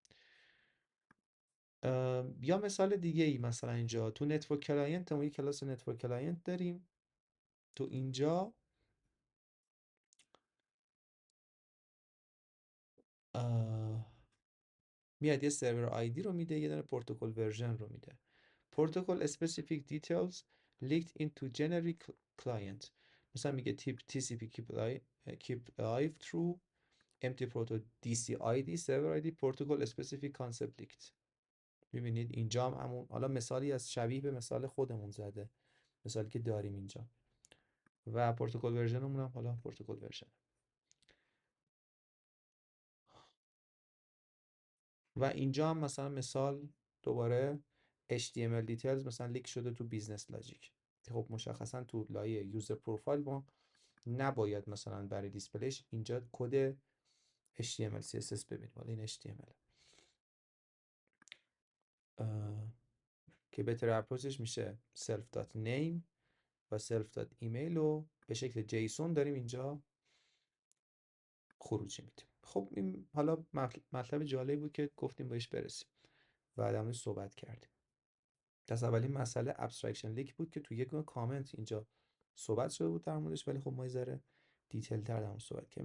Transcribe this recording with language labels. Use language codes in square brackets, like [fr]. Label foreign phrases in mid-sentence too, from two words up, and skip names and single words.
[fa] یا مثال دیگه ای، مثلا اینجا تو [en] network client [fa] ما یه کلاس [en] network client [fa] داریم. تو اینجا میاد یه سرور آیدی رو میده، یه دونه [en] protocol version [fa] رو میده. [en] پروتکل specific details leaked into generic client. [fa] مثلا میگه [en] تیپ TCP keep alive true empty proto DC ID server ID protocol specific concept leaked. [fa] میبینید اینجا هم همون، حالا مثالی از شبیه به مثال خودمون زده، مثالی که داریم اینجا، و [en] protocol version [fa] هم حالا [en] protocol version. [fa] و اینجا هم مثلا مثال دوباره [en] HTML details [fa] مثلا لیک شده تو [en] business logic. [fa] خب مشخصا تو لایه [en] user profile [fa] ما نباید مثلا برای دیسپلیش اینجا کد [en] HTML CSS [fa] ببینیم، ولی این HTML که بهتر اپروچش میشه self.name و self.email رو به شکل جیسون داریم اینجا خروجی میدیم. خب این حالا مطلب جالبی بود که گفتیم بهش برسیم و در موردش صحبت کردیم. پس اولین مسئله [en] abstraction leak [fa] بود که تو یک کامنت اینجا صحبت شده بود در موردش، ولی خب ما یه ذره دیتیل تر در موردش صحبت کردیم.